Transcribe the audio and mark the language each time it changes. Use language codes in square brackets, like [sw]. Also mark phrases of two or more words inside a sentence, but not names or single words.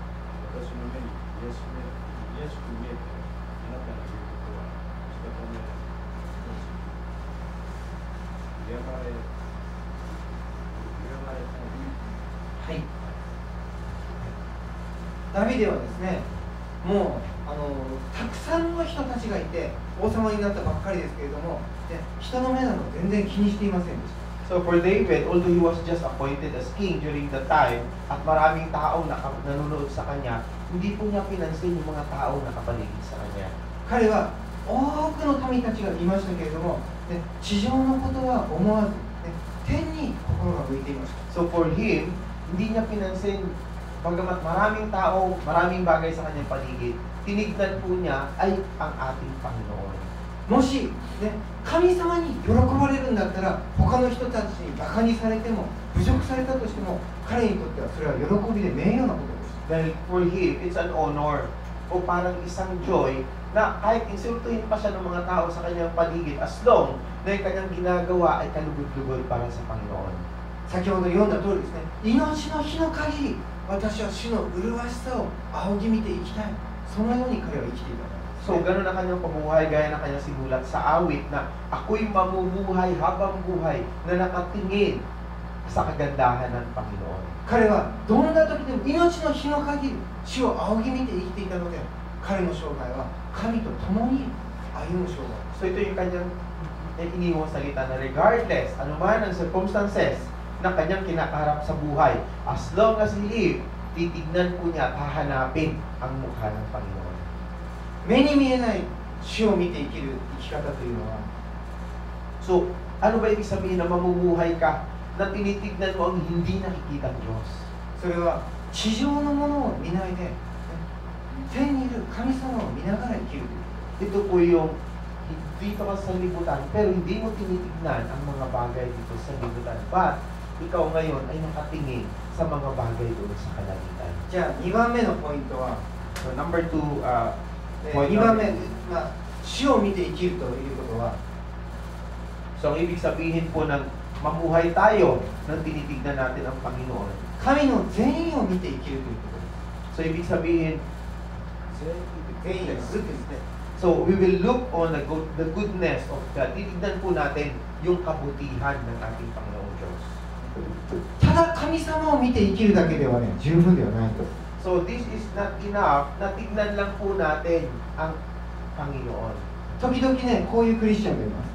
[ja] 私の目に癒しく見えてあなたの言うことはしたため敬われたのに。はい、ダビデはですね、もうたくさんの人たちがいて王様になったばっかりですけれども、人の目など全然気にしていませんでした。 [en] So for David, although he was just appointed as king during the time [tl] at maraming tao na nanonood sa kanya, hindi po niya pinansin yung mga tao na kapaligid sa kanya. [ja] 彼は多くの民たちがいましたけれども、地上のことは思わず、天に心が向いていました。 [en] So for him, [tl] hindi niya pinansin, bagamat maraming tao, maraming bagay sa kanyang paligid, tinignan po niya ay ang ating Panginoon. [ja] もし、神様に喜ばれるんだったら、他の人たちにバカにされても、侮辱されたとしても、彼にとってはそれは喜びで名誉なことです。 [tl] Dahil [en] for him, it's an honor [tl] o parang isang joy na kahit insultuhin pa siya ng mga tao sa kanyang paligid [en] as long [tl] na yung kanyang ginagawa ay kalugod-lugod para sa Panginoon. [ja] 先ほど読んだ通りですね、命の日の限り、私は主の麗しさを仰ぎ見ていきたい。そのように彼は生きていたんです。 [tl] So, gano'n na kanyang pamumuhay, gaya na kanyang sinulat sa awit na ako'y mamumuhay habang buhay na nakatingin sa kagandahan ng Panginoon. [ja] 彼はどんな時でも命の日の限り主を仰ぎ見て生きていたので、 彼の生涯は神と共に歩む生涯。 [tl] So ito yung kanyang iniwang salita na regardless, anuman ang circumstances na kanyang kinakaharap sa buhay, [en] as long as he live, [tl] titignan po niya at hahanapin ang mukha ng Panginoon. [ja] 目に見えない主を見て生きる生き方というのは、 [tl] So, ano ba ibig sabihin na mamumuhay ka na tinitignan mo ang hindi nakikita ng Diyos? [ja] それは地上のものを見ないで、ね、天にいる神様を見ながら生きるという。 [tl] Ito po yung dito ka sa libutan, pero hindi mo tinitignan ang mga bagay dito sa libutan. But, ikaw ngayon ay nakatingin sa mga bagay doon sa kalangitan. [ja] じゃあ2番目のポイントは、 [en] So, number 2, [ja] 2 番目、主を見て生きるということは、 [tl] so, ang ibig sabihin po ng mamuhay tayo nang tinitignan natin ang Panginoon. [ja] 神の善意を見て生きるということです。 [tl] So, ibig sabihin, [ja] 善意がずっとですね。 [en] so we will look on the goodness of God. [tl] Titignan po natin yung kabutihan ng ating Panginoong Diyos. [ja] ただ神様を見て生きるだけではね、十分ではないんです。 [en] So, this is not enough [tl] na tignan lang po natin ang Panginoon. [ja] 時々ね、こういうクリスチャンがいます。